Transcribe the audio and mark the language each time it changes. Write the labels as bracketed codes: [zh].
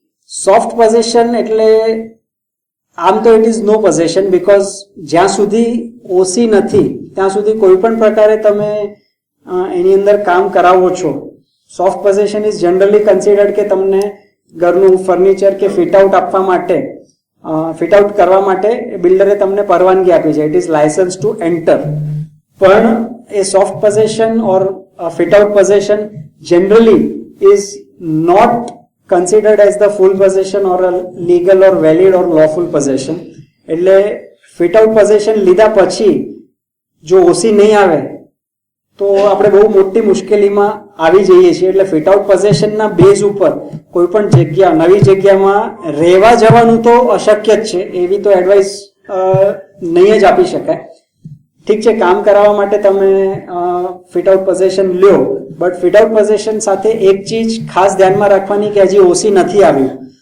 [gu] Soft possession એટલે આમ તો [en] it is no possession, because [gu] જ્યાં સુધી ઓસી નથી ત્યાં સુધી કોઈ પણ પ્રકારે તમે એની અંદર કામ કરાવો છો. [en] soft possession is generally considered [gu] કે તમને ઘરનું ફર્નિચર કે ફિટ આઉટ આપવા માટે, ફિટ આઉટ કરવા માટે બિલ્ડરે તમને પરવાનગી આપી છે. [en] It is licence to enter. [gu] પણ એ [en] Soft possession or fit out possession generally is not considered as the full possession or a legal or valid or lawful possession. [gu] એટલે ફિટ આઉટ પોઝેશન લીધા પછી જો ઓસી નહીં આવે તો આપણે બહુ મોટી મુશ્કેલીમાં આવી જઈએ છીએ. એટલે ફિટ આઉટ પોઝેશનના બેઝ ઉપર કોઈ પણ જગ્યા, નવી જગ્યામાં રહેવા જવાનું તો અશક્ય જ છે. એવી તો એડવાઇસ નહીં જ આપી શકાય. ઠીક છે, કામ કરાવવા માટે તમે ફિટ આઉટ પોઝેશન લ્યો, બટ ફિટ આઉટ પોઝેશન સાથે એક ચીજ ખાસ ધ્યાનમાં રાખવાની કે હજી ઓસી નથી આવ્યું.